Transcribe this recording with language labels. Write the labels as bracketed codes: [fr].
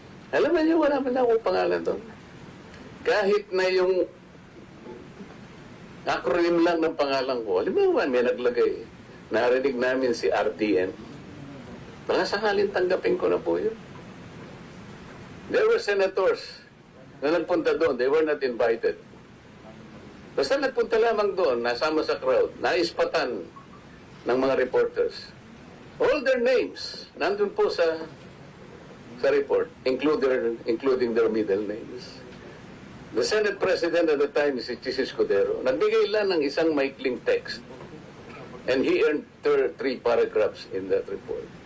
[tl] Alam niyo, wala man akong pangalan doon. Kahit na yung acronym lang ng pangalan ko, alam mo ba, may naglagay. Narinig namin si RTN. Baka sakaling tanggapin ko na po yun. [en] There were senators [tl] na nagpunta doon. [en] They were not invited. [tl] Basta nagpunta lamang doon, nasama sa crowd, naispatan ng mga reporters. [en] All their names, [tl] nandun po sa report, [en] including their middle names. The Senate President at the time, [tl] si Chis Escudero, nagbigay lang ng isang maikling text. [en] And he earned 3 paragraphs in that report.